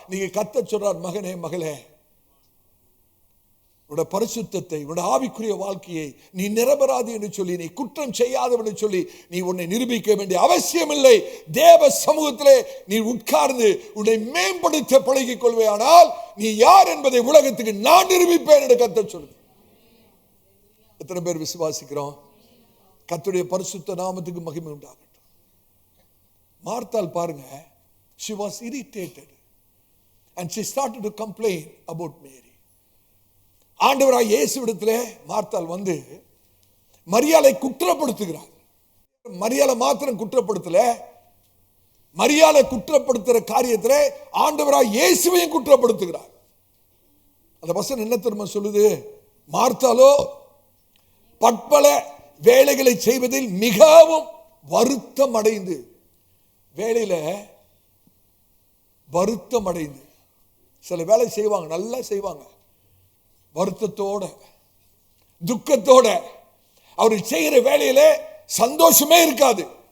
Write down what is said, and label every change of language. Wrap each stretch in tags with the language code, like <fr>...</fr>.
<ta>நீங்க கர்த்தர் சொல்றார், மகனே மகளே, உன்னுடைய பரிசுத்தத்தை, உன்னுடைய ஆவிக்குரிய வாழ்க்கையை நீ நிரபராதி என்று சொல்லி, நீ குற்றம் செய்யாதவன் என்று சொல்லி நீ உன்னை நிரூபிக்க வேண்டிய அவசியம் இல்லை. தேவ சமூகத்திலே நீ உட்கார்ந்து உன்னை மேம்படுத்த பழகிக் கொள்வேயானால் நீ யார் என்பதை உலகத்துக்கு நான் நிரூபிப்பேன் என்று கர்த்தர் சொல்லுது. எத்தனை பேர் விசுவாசிக்கிறோம்? கர்த்தருடைய பரிசுத்த நாமத்துக்கு மகிமை உண்டாகட்டும். மார்த்தாள் பாருங்க,</ta> <en>she was irritated and she started to complain about Mary.</en> <ta>ஆண்டவராகிய இயேசுவிடத்திலே மார்த்தாள் வந்து மரியாளை குற்றப்படுத்துகிறார். மரியாளை மாத்திரம் குற்றப்படுத்தல, மரியாளை குற்றப்படுத்துற காரியத்திலே ஆண்டவராகிய இயேசுவையும் குற்றப்படுத்துகிறார். அந்த வசனம் என்ன தெரியுமா சொல்லுது? மார்த்தாளோ பற்பல வேலைகளை செய்வதில் மிகவும் வருத்தம் அடைந்து, வேலையில வருத்தம் அடைந்து, சில வேலை செய்வாங்க, நல்லா செய்வாங்க, வருத்தத்தோட துக்கத்தோட, அவர் செய்கிற வேலையில சந்தோஷமே இருக்காது.</ta>